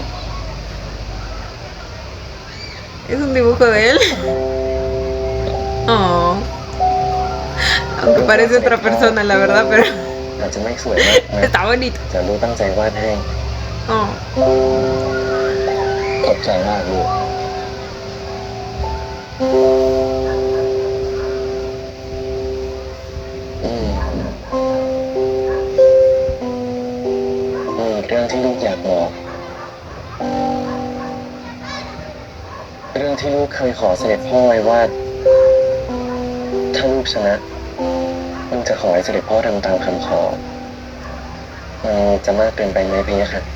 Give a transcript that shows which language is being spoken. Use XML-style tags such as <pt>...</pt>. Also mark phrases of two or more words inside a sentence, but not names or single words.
<es>Es un dibujo de él. Oh. Aunque parece otra persona, la verdad, pero está bonito. Oh.</es> <th>มีอีกเรื่องที่ลูกอยากบอกเรื่องที่ลูกเคยขอเสด็จพ่อไว้ว่า ถ้าลูกชนะลูกจะขอให้เสด็จพ่อทำตามคำขอมันจะมากเกินไปไหมพี่คะ</th>